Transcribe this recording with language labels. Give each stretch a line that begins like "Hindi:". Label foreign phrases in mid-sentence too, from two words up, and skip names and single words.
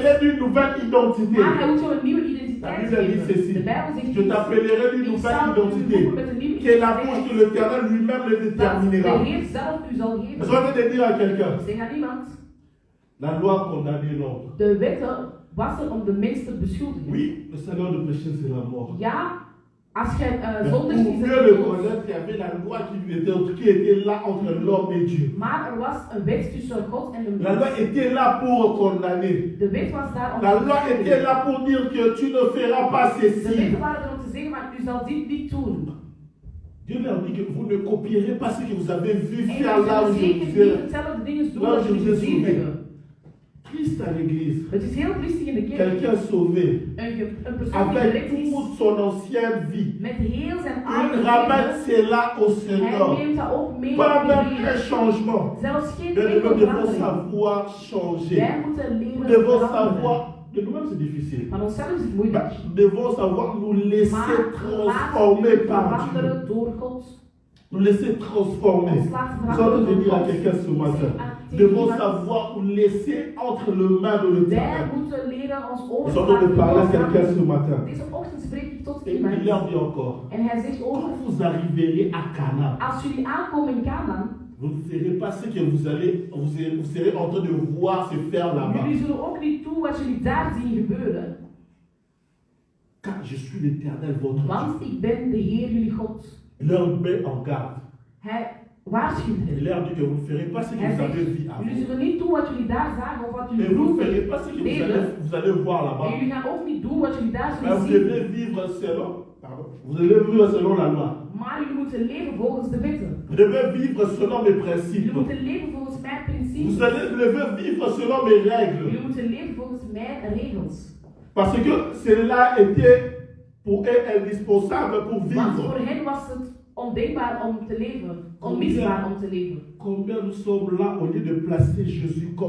Dutch: heeft.
French: d'une nouvelle identité.
Dutch: Maar hij wil je een nieuwe
French: La
Dutch: identiteit
French: Bible dit
Dutch: geven.
French: ceci.
Dutch: De Bijbel zegt
French: Je t'appellerai d'une
Dutch: ik
French: nouvelle
Dutch: zal u
French: identité
Dutch: roepen met een nieuwe
French: que la bouche de
Dutch: identiteit.
French: l'Éternel lui-même le
Dutch: Dat
French: déterminera.
Dutch: de Heer zelf u zal
French: Je
Dutch: geven.
French: suis en train de dire à quelqu'un,
Dutch: Zeg aan iemand,
French: la loi condamnait l'homme.
Dutch: de wetten was er om de mens te beschuldigen.
French: Oui, le salaire de péché c'est la mort.
Dutch: Ja, als je
French: Mais
Dutch: zondigt
French: pour
Dutch: is
French: mieux
Dutch: het
French: le
Dutch: dood.
French: connaître, il y avait la loi qui était là entre l'homme et Dieu.
Dutch: Maar er was een wet tussen God en de
French: La loi
Dutch: mens.
French: était là pour condamner.
Dutch: De wet was daar om
French: La
Dutch: te
French: loi était
Dutch: beschuldigen.
French: là pour dire que tu ne feras pas
Dutch: De
French: ceci.
Dutch: wetten waren er om te zeggen, maar u zal dit niet doen.
French: Dieu leur dit que vous ne copierez pas ce que vous avez vu
Dutch: En
French: faire
Dutch: u
French: là où
Dutch: zult
French: je
Dutch: zeker
French: vous
Dutch: niet
French: ai.
Dutch: hetzelfde dingen doen
French: Là,
Dutch: als
French: je vous
Dutch: jullie
French: ai
Dutch: gezien
French: sauvé.
Dutch: hebben.
French: Christ à l'église,
Dutch: Het is heel triestig in de kerk.
French: quelqu'un sauvé,
Dutch: Een persoon die
French: avec
Dutch: gered is,
French: toute son ancienne vie,
Dutch: met heel zijn
French: il
Dutch: oude
French: ramène
Dutch: leven,
French: cela au
Dutch: hij
French: Seigneur.
Dutch: neemt dat ook mee
French: Pas
Dutch: op
French: même
Dutch: de
French: un
Dutch: Heer.
French: changement.
Dutch: Zelfs geen
French: Mais
Dutch: enkel
French: nous devons
Dutch: verandering.
French: savoir changer.
Dutch: Wij moeten
French: Nous
Dutch: leven
French: devons
Dutch: veranderen.
French: savoir, Et nous-mêmes, c'est difficile.
Dutch: Van onszelf is het
French: Mais
Dutch: moeilijk.
French: nous devons savoir nous laisser
Dutch: Maar
French: transformer
Dutch: laten
French: par Dieu.
Dutch: veranderen door God.
French: Nous laisser transformer.
Dutch: Ons laten
French: Nous sommes en train de
Dutch: veranderen
French: dire à
Dutch: door
French: quelqu'un
Dutch: God.
French: ce matin.
Dutch: Zeg
French: Nous devons
Dutch: aan iemand,
French: savoir nous laisser entre les mains de
Dutch: wij
French: l'Éternel.
Dutch: moeten leren ons
French: Nous sommes en train de parler à quelqu'un ce matin.
Dutch: Deze ochtend spreek ik tot
French: Et
Dutch: iemand.
French: il leur dit encore,
Dutch: En hij zegt ook,
French: quand vous arriverez à Canaan,
Dutch: als jullie aankomen in Canaan,
French: vous ne serez pas ce que vous serez en train de voir se faire là-bas.
Dutch: jullie zullen ook niet doen wat jullie daar zien gebeuren.
French: Car je suis l'Éternel, votre
Dutch: Want
French: Dieu.
Dutch: ik ben de Heer jullie God.
French: Il leur met en garde.
Dutch: Hij waarschuwt
French: Il
Dutch: hen.
French: leur dit que vous ne ferez pas ce que
Dutch: Hij
French: vous avez
Dutch: zegt,
French: vu avant.
Dutch: jullie zullen niet doen wat jullie daar zagen of wat
French: Et
Dutch: jullie
French: vous ne ferez
Dutch: vroeger
French: pas ce que
Dutch: deden.
French: vous allez voir
Dutch: En
French: là-bas.
Dutch: jullie gaan ook niet doen wat jullie daar
French: Mais
Dutch: zullen
French: vous
Dutch: zien.
French: devez vivre selon, vous devez vivre selon la loi.
Dutch: Maar jullie moeten leven volgens de wetten.
French: Vous devez vivre selon mes
Dutch: Jullie
French: principes.
Dutch: moeten leven volgens mijn
French: Vous
Dutch: principes.
French: devez vivre selon mes règles.
Dutch: Jullie moeten leven volgens mijn regels.
French: Parce que cela était pour eux indispensable pour
Dutch: Want
French: vivre.
Dutch: voor hen was het ondenkbaar om te leven. Onmisbaar om te leven.
French: Combien nous sommes là au lieu de placer Jésus comme